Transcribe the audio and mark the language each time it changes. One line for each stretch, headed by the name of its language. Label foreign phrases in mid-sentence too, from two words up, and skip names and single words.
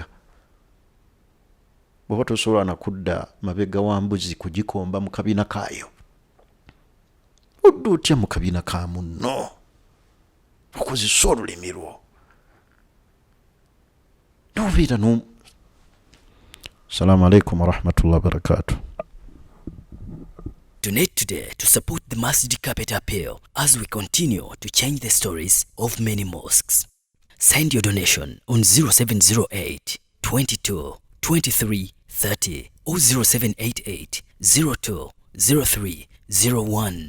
Ganda: Bw'oba tosobola nakudda mabega wa mbuzi kugikomba mu kabina kaayo, odda otya mu kabina ka munno okozesa olulimi lwo n'obeera
Arabic: السلام عليكم ورحمة الله وبركاته.
English: Donate today to support the Masjid Carpet Appeal as we continue to change the stories of many mosques. Send your donation on 0708 22 23 30 or 0788 02 03 01.